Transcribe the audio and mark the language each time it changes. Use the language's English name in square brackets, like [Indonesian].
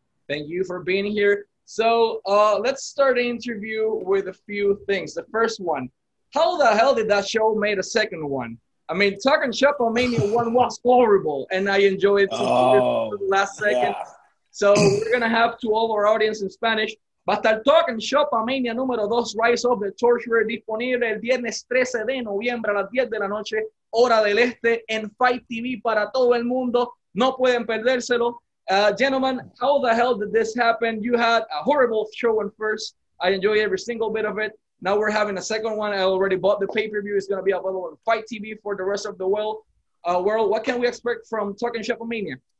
[English] Thank you for being here. So let's start the interview with a few things. The first one, how the hell did that show make a second one? I mean, Talking Shopomania 1 was horrible, and I enjoyed it the last second. Yeah. So we're going to have to all our audience in Spanish. [Spanish] Va a estar Talking Shopomania número 2, Rise of the Torturer, disponible el viernes 13 de noviembre a las 10 de la noche, hora del este, en Fight TV para todo el mundo. No pueden perdérselo. [English] Gentlemen, how the hell did this happen? You had a horrible show at first. I enjoyed every single bit of it. Now we're having a second one. I already bought the pay-per-view. It's going to be available on Fight TV for the rest of the world. What can we expect from Talking Shopomania?